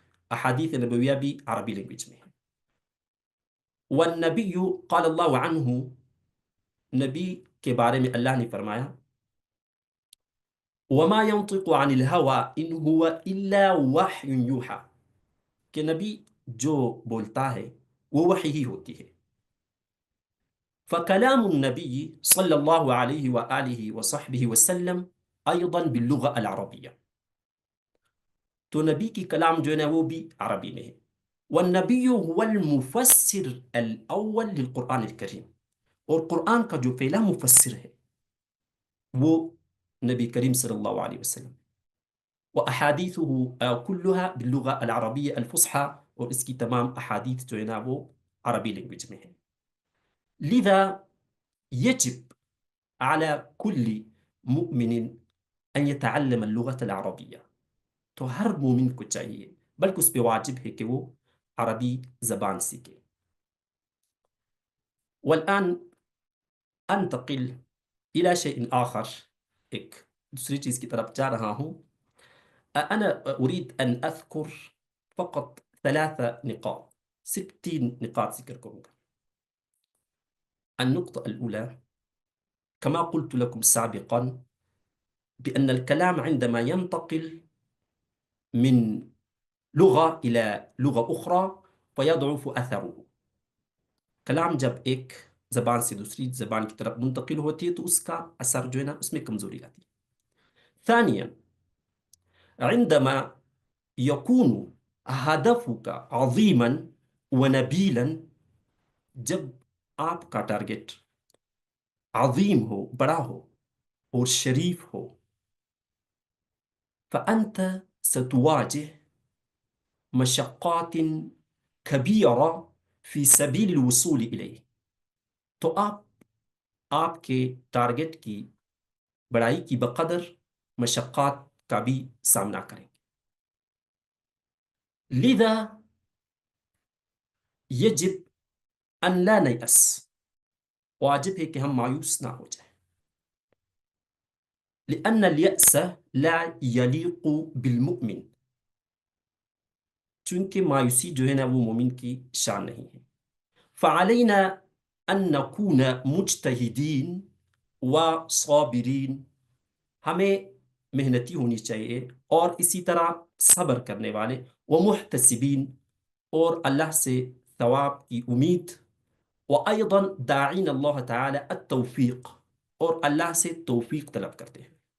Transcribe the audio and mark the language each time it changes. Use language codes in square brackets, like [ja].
[ur] احادیث نبویہ بھی عربی لینگویج میں ہے. والنبی قال اللہ عنہ، نبی کے بارے میں اللہ نے فرمایا [ar] وما ينطق عن الهوى ان هو الا وحی یوحى، [ur] کہ نبی جو بولتا ہے وہ وحی ہی ہوتی ہے. [ar] فكلام النبي صلى الله عليه وآله وصحبه وسلم أيضا باللغة العربية. [ur] تو نبی کی کلام جو ہے نا وہ بھی عربی میں ہے. [ar] والنبی هو المفسر الأول للقرآن الكريم. [ur] اور قرآن کا جو پہلا مفسر ہے وہ نبی کریم صلی اللہ علیہ وسلم. [ar] وأحاديثه كلها باللغة العربية الفصحى. [ur] اور اس کی تمام احادیث جو ہے نا وہ عربی لینگویج میں ہے. [ar] لذا يجب على كل مؤمن أن يتعلم اللغة العربية. [ur] تو ہر مومن کو چاہیے بلکہ اس پہ واجب ہے کہ وہ عربی زبان سیکھے. [ar] والآن انتقل إلى شيء آخر. [ur] ایک دوسری چیز کی طرف جا رہا ہوں. [ar] أنا أريد أن أذكر فقط 3 نقاط. 60 نقاط [ur] ذکر کروں گا. [ar] النقطة الأولى كما قلت لكم سابقا بأن الكلام عندما ينتقل من لغة إلى لغة أخرى فيضعف أثره. [ur] کلام جب ایک زبان سے دوسری زبان کی طرف منتقل ہوتی ہے تو اس کا اثر جو ہے نا اس میں کمزوری آتی ہے. [ar] ثانيا عندما يكون هدفك عظيما ونبيلا، [ur] جب آپ کا ٹارگٹ عظیم ہو، بڑا ہو اور شریف ہو، [ar] فأنت ستواجه مشقات كبيرة في سبيل الوصول إليه. [ur] تو آپ کے ٹارگٹ کی بڑائی کی بقدر مشقات کا بھی سامنا کریں گے. [ar] لذا يجب أن لا نيأس. [ur] واجب ہے کہ ہم مایوس نہ ہو جائیں. [ar] لأن اليأس لا يليق بالمؤمن. [ur] چونکہ مایوسی جو ہے نا وہ مومن کی شان نہیں ہے. [ar] فعلينا أن نكون مجتهدين وصابرين. [ur] ہمیں محنتی ہونی چاہیے اور اسی طرح صبر کرنے والے. [ar] ومحتسبين، [ur] اور اللہ سے ثواب کی امید. [ar] وأيضا داعين الله تعالى التوفيق، [ur] اور اللہ سے توفیق طلب کرتے ہیں.